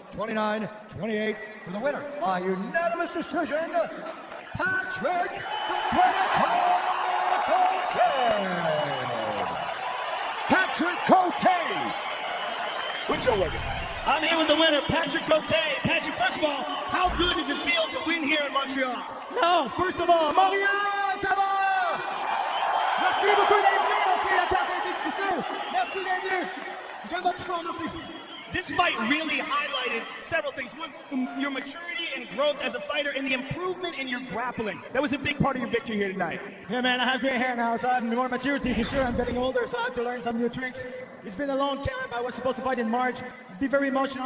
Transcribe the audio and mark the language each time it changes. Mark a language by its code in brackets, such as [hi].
[en] 29-28 for the winner by unanimous decision, Patrick the Predator Cote. Patrick Cote. With Joe Rogan. I'm here with the winner, Patrick Cote. Patrick, first of all, how good does it feel to win here in Montreal? No, first of all, Montréal, [fr] ça va? Merci beaucoup d'être venu, merci, la carte est difficile. Merci d'être venu. J'aime votre score, merci. [en] This fight really highlighted several things. One, your maturity and growth as a fighter and the improvement in your grappling. That was a big part of your victory here tonight. Yeah, man, I have gray hair now, so I have more maturity for sure. I'm getting older, so I have to learn some new tricks. It's been a long camp. I was supposed to fight in March. It's been very emotional.